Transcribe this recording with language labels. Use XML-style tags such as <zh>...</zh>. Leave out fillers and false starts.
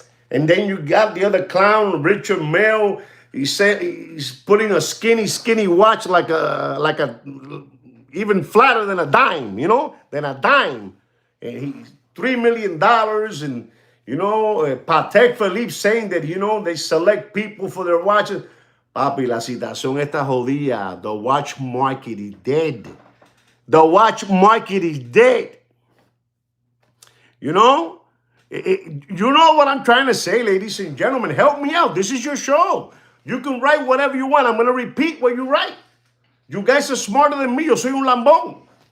<en>And then you got the other clown, Richard Mille. He said he's putting a skinny watch like a even flatter than a dime, you know, than a dime. And he's $3 million, and You know, Patek Philippe saying that, you know, they select people for their watches.</en> <es>Papi, la situación está jodida.</es> <en>The watch market is dead. The watch market is dead. You know? You know what I'm trying to say, ladies and gentlemen. Help me out. This is your show. You can write whatever you want. I'm going to repeat what you write. You guys are smarter than me.</en> <es>Yo soy un lambón.</es>